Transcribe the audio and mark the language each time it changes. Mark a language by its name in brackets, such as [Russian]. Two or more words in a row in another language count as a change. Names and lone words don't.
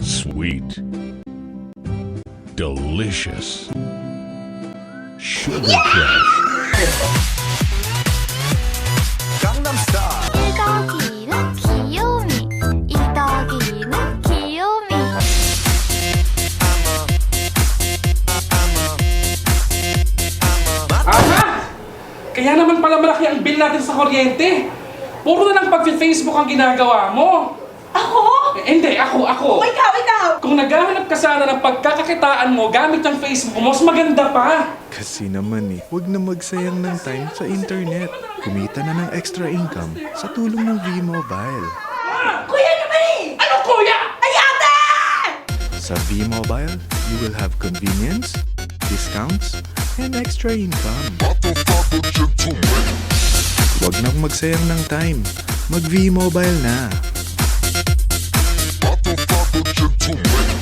[English] Sweet. Delicious. Sugar Crush. [Korean] 이더기는 귀요미 이더기는 귀요미 Aha! [Filipino] Kaya naman pala malaki ang bill natin sa kuryente. Puro na lang pag-Facebook ang ginagawa mo. Ako? Hindi, ako. Ikaw! Kung naghahanap ka sana ng pagkakakitaan mo gamit ang Facebook mo, mas maganda pa. Kasi naman huwag na magsayang ng time sa internet. Kumita na ng [English] extra income [Filipino] sa tulong ng V-Mobile. Kuya naman Ano kuya? Ay, ate! [English] Sa V-Mobile, you will have convenience, discounts, and extra income. [Filipino] Huwag nang magsayang ng time. Mag V-Mobile na.